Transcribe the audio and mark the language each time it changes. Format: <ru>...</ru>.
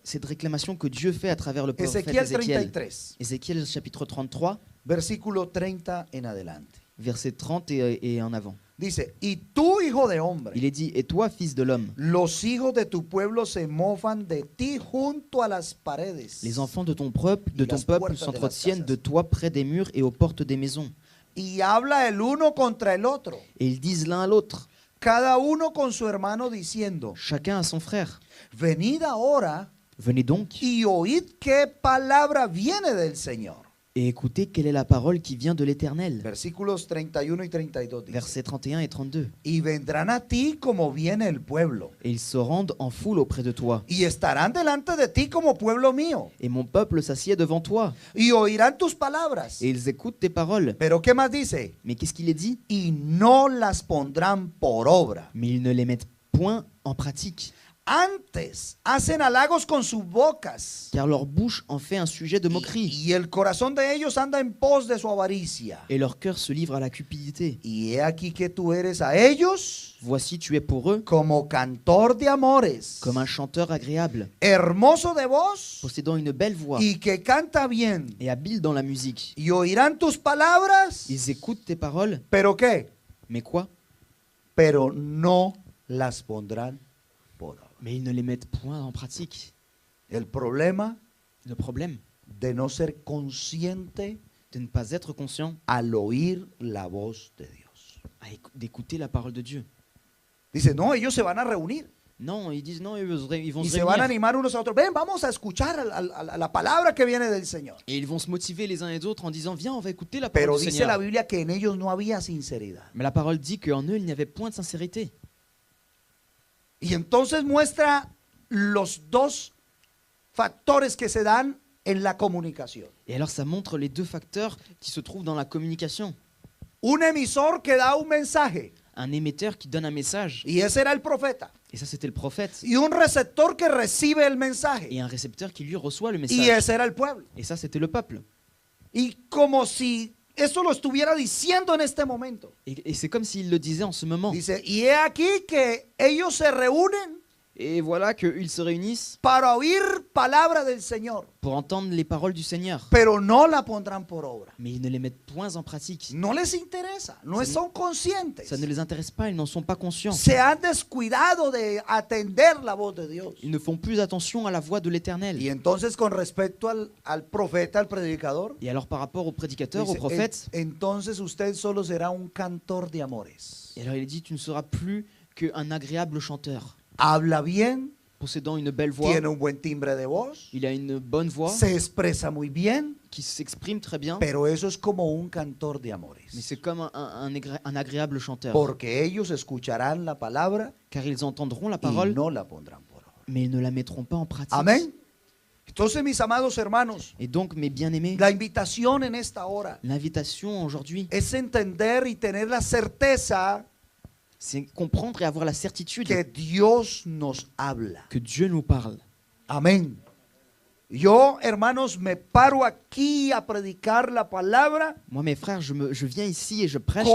<fr>Cette réclamation que Dieu fait à travers le prophète</fr> <es>Ezequiel</es> <fr>Ézéchiel. 33, Ézéchiel chapitre 33,</fr> <es>versículo 30 en adelante.</es> <fr>verset 30 et en avant.</fr> <es>Dice, y tú, hijo de hombre,</es> <fr>Il est dit, et toi, fils de l'homme,</fr> <es>los hijos de tu pueblo se mofan de ti junto a las paredes.</es> <fr>les enfants de ton peuple,</fr> <es>las puertas de</es> <fr>s'entretiennent</fr> <es>las</es> <fr>de toi près des murs et aux portes des maisons.</fr> <es>Y habla el uno contra el otro,</es> <fr>Et ils disent l'un à l'autre,</fr> <es>cada uno con su hermano diciendo,</es> <fr>chacun à son frère,</fr> <es>venid ahora</es> <fr>Venez donc</fr> <es>y oíd qué palabra viene del Señor.</es> <fr>et écoutez quelle est la parole qui vient de l'Éternel.</fr> <es>Versículos 31 y 32 dice.</es> <fr>Versets 31 et 32.</fr> <es>Y vendrán a ti como viene el pueblo,</es> <fr>Et ils se rendent en foule auprès de toi.</fr> <es>y estarán delante de ti como pueblo mío,</es> <fr>Et mon peuple s'assied devant toi.</fr> <es>y oirán tus palabras.</es> <fr>Et ils écoutent tes paroles.</fr> <es>Pero ¿qué más dice?</es> <fr>Mais qu'est-ce qu'il est dit?</fr> <es>Y no las pondrán por obra.</es> <fr>Mais ils ne les mettent point en pratique.</fr> <es>Antes hacen halagos con sus bocas,</es> <fr>Car leur bouche en fait un sujet de moquerie.</fr> <es>y el corazón de ellos anda en pos de su avaricia.</es> <fr>Et leur cœur se livre à la cupidité.</fr> <es>Y he aquí que tú eres a ellos</es> <fr>Voici, tu es pour eux</fr> <es>como cantor de amores,</es> <fr>comme un chanteur agréable,</fr> <es>hermoso de voz</es> <fr>possédant une belle voix</fr> <es>y que canta bien.</es> <fr>et habile dans la musique.</fr> <es>Y oirán tus palabras,</es> <fr>Ils écoutent tes paroles,</fr> <es>pero ¿qué?</es> <fr>mais quoi?</fr> <es>Pero no las pondrán por obra.</es> <fr>Mais ils ne les mettent point en pratique.</fr> <es>El problema</es> <fr>Le problème,</fr> <es>de no ser consciente</es> <fr>de ne pas être conscient</fr> <es>al oír la voz de Dios.</es> <fr>d'écouter la parole de Dieu.</fr> <es>Dice, no, ellos se van a reunir</es> <fr>Non, ils disent non, ils vont</fr> <es>y se se van a</es> <fr>réunir.</fr> <es>animar unos a otros. Ven, vamos a escuchar a la palabra que viene del Señor.</es> <fr>Et ils vont se motiver les uns et les autres en disant viens, on va écouter la parole</fr> <es>Pero</es> <fr>du</fr> <es>dice la</es> <fr>Seigneur.</fr> <es>Biblia que en ellos no había sinceridad.</es> <fr>Mais la parole dit qu'en eux, il n'y avait point de sincérité.</fr> <es>Y entonces muestra los dos factores que se dan en la comunicación.</es> <fr>Et alors ça montre les deux facteurs qui se trouvent dans la communication.</fr> <es>Un emisor que da un mensaje,</es> <fr>Un émetteur qui donne un message,</fr> <es>y ese era el profeta.</es> <fr>et ça c'était le prophète,</fr> <es>Y un receptor que recibe el mensaje,</es> <fr>et un récepteur qui lui reçoit le</fr> <es>y</es> <fr>message.</fr> <es>ese era el pueblo.</es> <fr>Et ça c'était le peuple.</fr> <es>Y como si eso lo estuviera diciendo en este momento.</es> <fr>Et c'est comme s'il le disait en ce moment.</fr> <es>Dice, y he aquí que ellos se reúnen</es> <fr>Et voilà qu'ils se réunissent</fr> <es>para oír palabra del Señor,</es> <fr>pour entendre les paroles du Seigneur.</fr> <es>pero no la pondrán por obra.</es> <fr>Mais ils ne les mettent point en pratique.</fr> <es>No les interesa, no son conscientes.</es> <fr>Ça ne les intéresse pas, ils n'en sont pas conscients.</fr> <es>Se han descuidado de atender la voz de Dios.</es> <fr>Ils ne font plus attention à la voix de l'Éternel.</fr> <es>Y entonces con respecto al profeta, al predicador,</es> <fr>Et alors par rapport au prédicateur, au</fr> <es>dice,</es> <fr>prophète,</fr> <es>entonces usted solo será un cantor de amores.</es> <fr>et alors il est dit tu ne seras plus qu'un agréable chanteur,</fr> <es>Habla bien,</es> <fr>possédant une belle voix.</fr> <es>tiene un buen timbre de voz,</es> <fr>Il a une bonne voix</fr> <es>se expresa muy bien,</es> <fr>qui s'exprime très bien,</fr> <es>pero eso es como un cantor de</es> <fr>mais</fr> <es>amores.</es> <fr>c'est comme un agréable chanteur.</fr> <es>Porque ellos escucharán la palabra</es> <fr>Car ils entendront la</fr> <es>y</es> <fr>parole,</fr> <es>no la pondrán por obra.</es> <fr>mais ils ne la mettront pas en pratique.</fr> <es>Amén. Entonces, mis amados hermanos,</es> <fr>Et donc, mes bien-aimés,</fr> <es>la invitación en esta hora</es> <fr>l'invitation aujourd'hui,</fr> <es>es entender y tener la certeza</es> <fr>c'est comprendre et avoir la certitude</fr> <es>que Dios nos habla.</es> <fr>que Dieu nous parle.</fr> <es>Amén. Yo, hermanos, me paro aquí a predicar la palabra</es> <fr>Moi, mes frères, je viens ici et je prêche la</fr>